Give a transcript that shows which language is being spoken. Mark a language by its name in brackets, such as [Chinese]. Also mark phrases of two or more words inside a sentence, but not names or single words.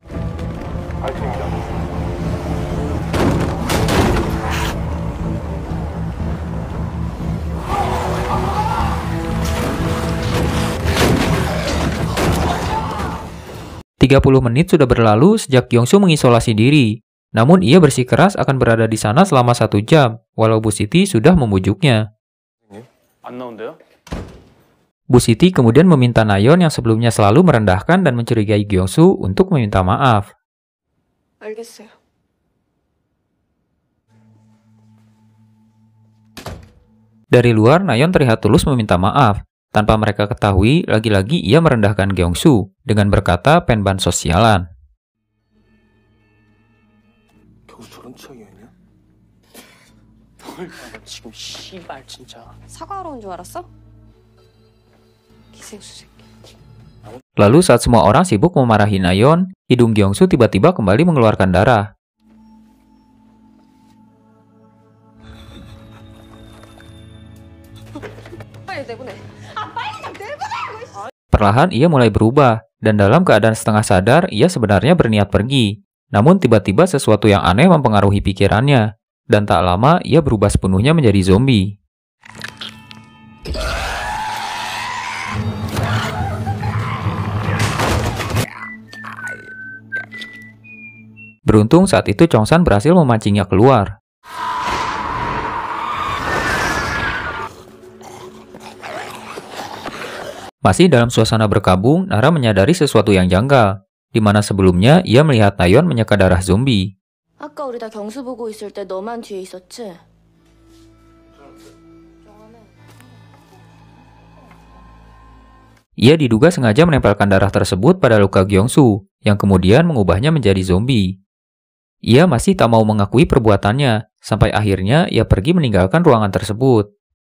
[Indonesian] "30 menit sudah berlalu sejak Gyeongsu mengisolasi diri. Namun ia bersikeras akan berada di sana selama 1 jam, walau Bu Siti sudah membujuknya. [Korean] 안 나온대요? [Indonesian] Bu Siti kemudian meminta Nayeon yang sebelumnya selalu merendahkan dan mencurigai Gyeongsu untuk meminta maaf. [Korean] 알겠어요. [Indonesian] Dari luar, Nayeon terlihat tulus meminta maaf. Tanpa mereka ketahui, lagi-lagi ia merendahkan Gyeongsu dengan berkata penban sosialan. [Korean] 경수 저런 취향이었냐? 뭘 봐봐 지금 씨발 진짜. 사과하러 온 줄 알았어? 기생수 새끼. [Indonesian] Lalu saat semua orang sibuk memarahi Nayeon, hidung Gyeongsu tiba-tiba kembali mengeluarkan darah. [Korean] 빨리 내보내. [Indonesian] Perlahan ia mulai berubah, dan dalam keadaan setengah sadar, ia sebenarnya berniat pergi. Namun tiba-tiba sesuatu yang aneh mempengaruhi pikirannya, dan tak lama ia berubah sepenuhnya menjadi zombie. Beruntung saat itu Chongsan berhasil memancingnya keluar. Masih dalam suasana berkabung, Nara menyadari sesuatu yang janggal, di mana sebelumnya ia melihat Nayeon menyeka darah zombie. [Korean] 아까 우리 다 경수 보고 있을 때 너만 뒤에 있었지? [Indonesian] Ia diduga sengaja menempelkan darah tersebut pada luka Gyeongsu, yang kemudian mengubahnya menjadi zombie. Ia masih tak mau mengakui perbuatannya, sampai akhirnya ia pergi meninggalkan ruangan tersebut.